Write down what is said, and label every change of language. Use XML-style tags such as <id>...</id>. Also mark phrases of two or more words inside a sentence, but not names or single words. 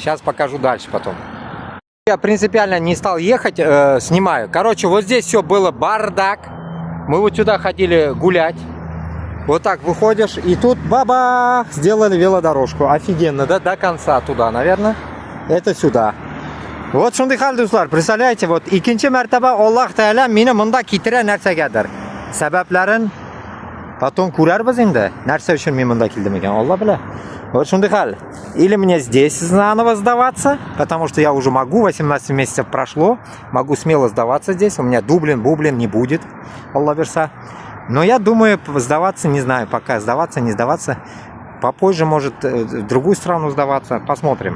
<ru>Сейчас покажу дальше потом. Я принципиально не стал ехать, снимаю. Короче, вот здесь все было бардак. Мы вот сюда ходили гулять. Вот так выходишь, и тут бабах, сделали велодорожку. Офигенно, да, до конца туда, наверное. Это сюда. Вот Шундыхаль Дуслар, представляете, вот</ru> <tt>икинчи мәртәбә Аллаһ Тәгалә мине монда китерә нәрсәгәдер. Сәбәпләрен потом күрәрбез инде. Нәрсә өчен мин монда килдем икән, Алла белә.</tt> <ru>Вот Шундыхаль, или мне здесь заново сдаваться, потому что я уже могу, 18 месяцев прошло, могу смело сдаваться здесь, у меня дублин, бублин не будет,</ru> <tt>Алла верса.</tt> <ru>Но я думаю, сдаваться, не знаю, пока сдаваться, не сдаваться, попозже, может, в другую страну сдаваться, посмотрим.</ru>